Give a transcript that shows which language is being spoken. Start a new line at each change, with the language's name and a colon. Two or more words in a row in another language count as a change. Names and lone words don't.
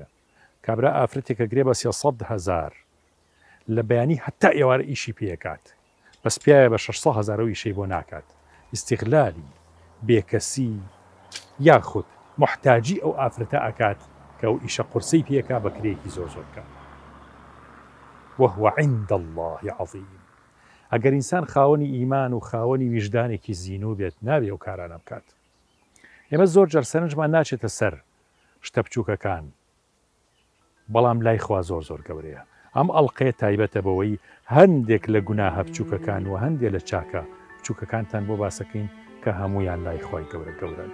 Central Kurdish: کابرا ئافرەتێکە گرێ بە 300,000 لە بەیانی هەتا ئێوارە ئیشی پێکات، بەس پیاە بە 600,000 ئیشەی بۆ ناکات. ئیستیغلالی بێکەسی یاخود محتاجی ئەو ئافرەتە ئەکات کە ئەو ئیشە قورسەی پێکا بە کرێکی زۆر بکات.
Arabic: وهو عند الله عظیم.
Central Kurdish: ئەگەر ئینسان خاوەنی ئیمان و خاوەنی ویژدانێکی زیینوو بێت، نابێ ئەو کارانە بکات. ئێمە زۆر جار سەرنجمان ناچێتە سەر شتە بچووکەکان، بەڵام لای خوا زۆر گەورەیە. ئەم ئەڵقەیە تایبەتە بەوەی هەندێک لە گوناهە بچووکەکان و هەندێک لە چاکە بچووکەکانتان بۆ باسەکەین کە هەمویان لای خوای گەورەن.